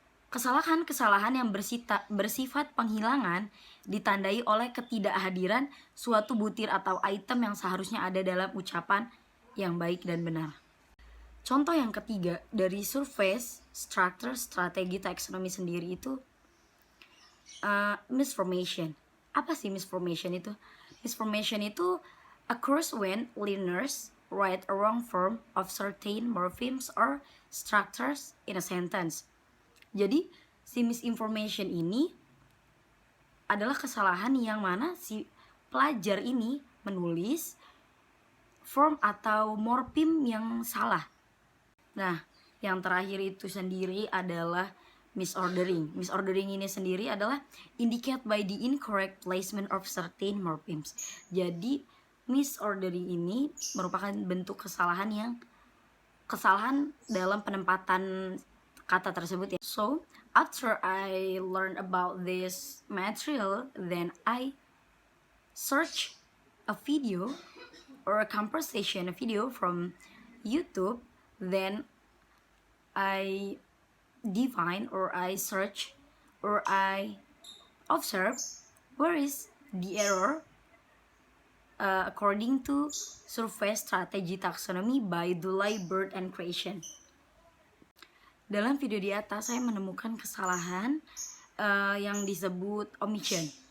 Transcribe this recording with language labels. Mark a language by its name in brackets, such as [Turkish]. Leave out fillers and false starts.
[Indonesian] Kesalahan-kesalahan yang bersifat penghilangan ditandai oleh ketidakhadiran suatu butir atau item yang seharusnya ada dalam ucapan yang baik dan benar. Contoh yang ketiga dari survei structure strategi taksonomi sendiri itu misformation. Apa sih misformation itu? [English] Misformation itu occurs when learners write a wrong form of certain morphemes or structures in a sentence. [Indonesian] Jadi si misinformation ini adalah kesalahan yang mana si pelajar ini menulis form atau morfem yang salah. Nah, yang terakhir itu sendiri adalah misordering. Misordering ini sendiri adalah [English] indicate by the incorrect placement of certain morphemes. [Indonesian] Jadi misordering ini merupakan bentuk kesalahan dalam penempatan kata tersebut ya. [English] So, after I learned about this material, then I search a video or a conversation, a video from YouTube. Then I define or I search or I observe where is the error according to survey strategy taxonomy by Dulay, Bird and Creation. [Indonesian] Dalam video di atas saya menemukan kesalahan yang disebut omission.